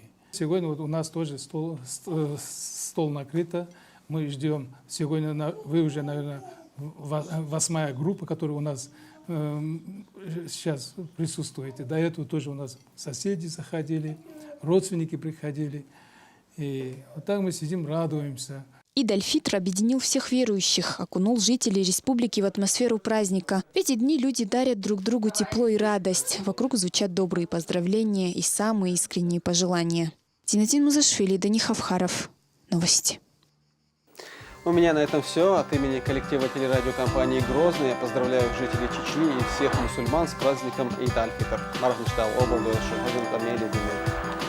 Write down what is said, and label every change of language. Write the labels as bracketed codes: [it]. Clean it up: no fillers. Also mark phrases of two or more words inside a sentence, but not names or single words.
[ru] Сегодня вот у нас тоже стол накрыто. Мы ждем сегодня, вы уже, наверное, 8-я группа, которая у нас сейчас присутствует. И до этого тоже у нас соседи заходили, родственники приходили. И вот так мы сидим, радуемся. Ид аль-Фитр объединил всех верующих, окунул жителей республики в атмосферу праздника. В эти дни люди дарят друг другу тепло и радость. Вокруг звучат добрые поздравления и самые искренние пожелания. Тинатин Музашвили, Дани Хавхаров. Новости. У меня на этом все. От имени коллектива телерадиокомпании «Грозный» я поздравляю жителей Чечни и всех мусульман с праздником Ид аль-Фитр. Мархнштал, Обалдуэш, Хазин Камели,